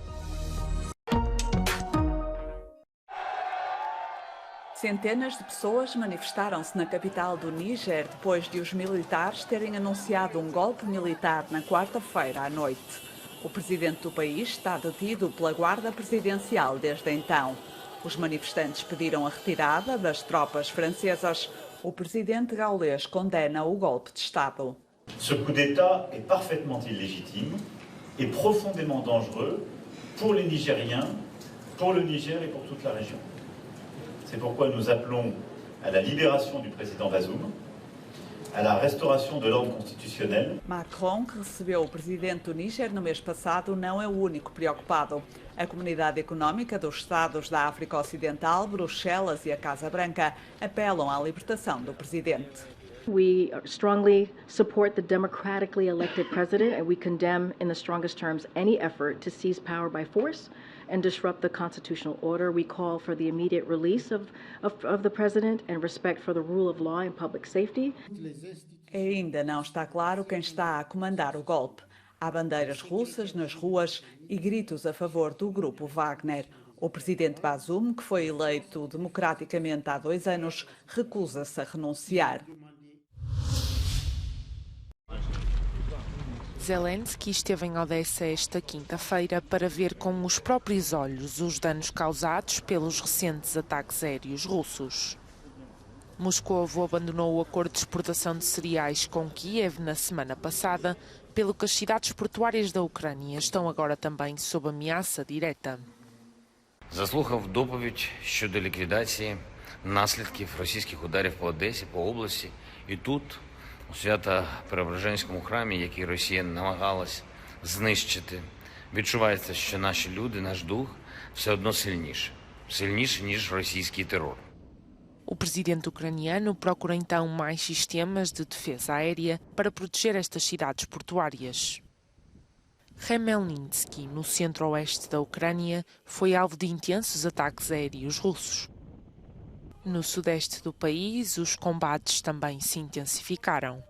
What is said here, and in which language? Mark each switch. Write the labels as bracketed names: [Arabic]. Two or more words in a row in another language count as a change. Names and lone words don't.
[Portuguese] Centenas de pessoas manifestaram-se na capital do Níger depois de os militares terem anunciado um golpe militar na quarta-feira à noite. O presidente do país está detido pela Guarda Presidencial desde então. Os manifestantes pediram a retirada das tropas francesas. O presidente gaulês condena o golpe de Estado. [French] Ce coup d'État est parfaitement illégitime et profondément dangereux pour les Nigériens, pour le Niger et pour toute la région. C'est pourquoi nous appelons à la libération du président Bazoum, à la restauration de l'ordre constitutionnel. [Portuguese] Macron, que recebeu o presidente do Níger no mês passado, não é o único preocupado. A Comunidade Económica dos Estados da África Ocidental, Bruxelas e a Casa Branca apelam à libertação do presidente. [English] We strongly support the democratically elected president, and we condemn in the strongest terms any effort to seize power by force and disrupt the constitutional order. We call for the immediate release of the president and respect for the rule of law and public safety. [Portuguese] Ainda não está claro quem está a comandar o golpe. Há bandeiras russas nas ruas e gritos a favor do grupo Wagner. O presidente Bazoum, que foi eleito democraticamente há 2 anos, recusa-se a renunciar. Zelensky esteve em Odessa esta quinta-feira para ver com os próprios olhos os danos causados pelos recentes ataques aéreos russos. Moscovo abandonou o acordo de exportação de cereais com Kiev na semana passada, pelo que as cidades portuárias da Ucrânia estão agora também sob ameaça direta. [Ukrainian] Заслухав доповідь щодо ліквідації наслідків російських ударів по Одесі, по області, і тут, у Свято-Преображенському храмі, який Росія намагалась знищити, відчувається, що наші люди, наш дух, все одно сильніше, ніж російський терор. [Portuguese] O presidente ucraniano procura então mais sistemas de defesa aérea para proteger estas cidades portuárias. Khmelnytsky, no centro-oeste da Ucrânia, foi alvo de intensos ataques aéreos russos. No sudeste do país, os combates também se intensificaram.